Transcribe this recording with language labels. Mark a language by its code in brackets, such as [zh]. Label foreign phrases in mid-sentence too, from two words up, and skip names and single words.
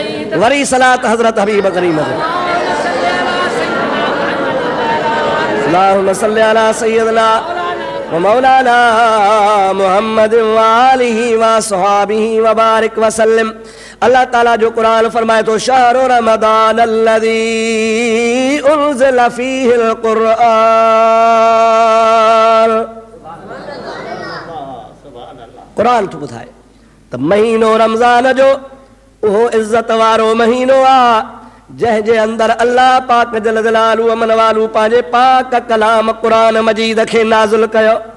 [sd] वरी सलात हज़रत हबीब करीम ते। [ar] اللهم صل على سيدنا ومولانا محمد وآله وأصحابه وبارك وسلم. [sd] अल्लाह ताला जो कुरान फरमाए तो [ar] شهر رمضان الذي أنزل فيه القرآن. [sd] कुरान तो ॿुधाए त महीनो रमज़ान जो उहो इज़्ज़त वारो महीनो आहे जंहिंजे अंदरि अल्लाह पाक [ar] جل جلاله [sd] अमन वालू पंहिंजे पाक कलाम कुरान मजीद खे नाज़िल कयो।